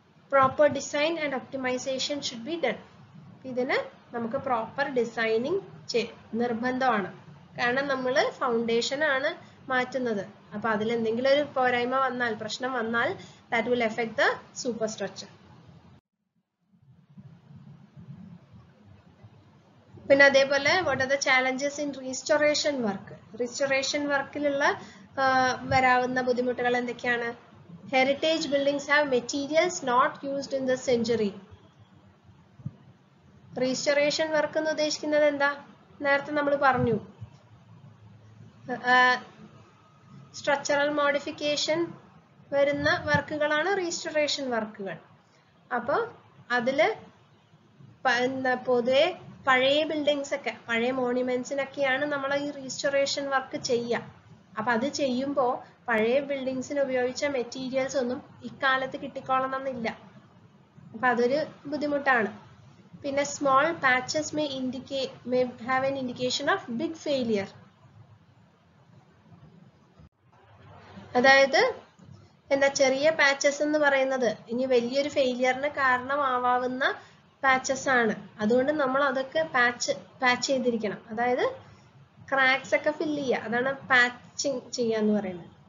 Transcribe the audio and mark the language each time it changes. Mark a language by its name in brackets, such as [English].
[English] Proper design and optimization should be done. [Malayalam] ഇതിന് നമുക്ക് proper designing നിർബന്ധമാണ്. കാരണം നമ്മൾ ഫൗണ്ടേഷൻ ആണ് മാറ്റുന്നത്. അപ്പൊ അതിൽ എന്തെങ്കിലും ഒരു പോരായ്മ വന്നാൽ, പ്രശ്നം വന്നാൽ, [English] that will affect the superstructure. [Malayalam] പിന്നെ അതേപോലെ [English] what are the challenges in restoration work? [Malayalam] restoration വർക്കിലുള്ള വരാവുന്ന ബുദ്ധിമുട്ടുകൾ എന്തൊക്കെയാണ്? [English] heritage buildings have materials not used in the century. [Malayalam] restoration work എന്ന് ഉദ്ദേശിക്കുന്നത് എന്താ? നേരത്തെ നമ്മൾ പറഞ്ഞു, സ്ട്രക്ചറൽ മോഡിഫിക്കേഷൻ വരുന്ന വർക്കുകളാണ് റീസ്റ്റോറേഷൻ വർക്കുകൾ. അപ്പോൾ അതില് പൊതുവെ പഴയ ബിൽഡിങ്സ് ഒക്കെ, പഴയ മോണ്യുമെന്റ്സിനൊക്കെയാണ് നമ്മൾ ഈ റീസ്റ്റോറേഷൻ വർക്ക് ചെയ്യുക. അപ്പൊ അത് ചെയ്യുമ്പോൾ പഴയ ബിൽഡിങ്സിന് ഉപയോഗിച്ച മെറ്റീരിയൽസ് ഒന്നും ഇക്കാലത്ത് കിട്ടിക്കോളണമെന്നില്ല. അപ്പൊ അതൊരു ബുദ്ധിമുട്ടാണ്. [English] പിന്നെ small patches may have an indication of big failure. [Malayalam] അതായത് എന്താ ചെറിയ പാച്ചസ് എന്ന് പറയുന്നത് ഇനി വലിയൊരു ഫെയിലിയറിന് കാരണമാവാവുന്ന പാച്ചസ് ആണ്. അതുകൊണ്ട് നമ്മൾ അതൊക്കെ പാച്ച് ചെയ്തിരിക്കണം. അതായത് ക്രാക്സ് ഒക്കെ ഫില്ല് ചെയ്യുക, അതാണ് പാച്ചിങ് ചെയ്യാന്ന് പറയുന്നത്.